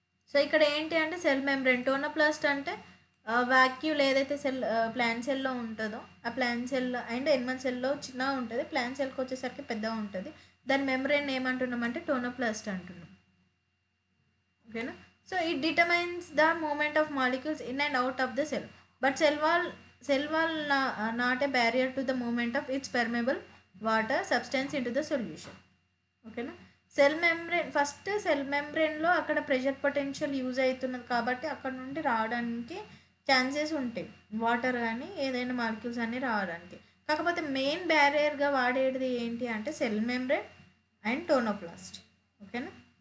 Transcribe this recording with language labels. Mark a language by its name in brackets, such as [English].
[Telugu] So ఇక్కడ ఏంటి అంటే సెల్ మెంబ్రెయిన్, టోనోప్లాస్ట్ అంటే వాక్యూల్ ఏదైతే సెల్ ప్లాంట్ సెల్లో ఉంటుందో ఆ ప్లాంట్ సెల్ అండ్ ఎనిమల్ సెల్లో చిన్నగా ఉంటుంది, ప్లాంట్ సెల్కి వచ్చేసరికి పెద్దగా ఉంటుంది. దాని మెంబ్రెయిన్ ఏమంటున్నాం అంటే టోనోప్లాస్ట్ అంటున్నాం. ఓకేనా. [English] So it determines the movement of molecules in and out of the cell. But cell wall not a barrier to the movement of its permeable water substance into the solution. [Telugu] ఓకేనా. Cell membrane first cell మెంబ్రెయిన్లో అక్కడ pressure potential use అవుతున్నది కాబట్టి అక్కడ నుండి రావడానికి chances ఉంటాయి, water కానీ ఏదైనా మాలిక్యూల్స్ అన్నీ రావడానికి. కాకపోతే మెయిన్ బ్యారియర్గా వాడేది ఏంటి అంటే సెల్ మెంబ్రెయిన్ అండ్ టోనోప్లాస్ట్. ఓకేనా.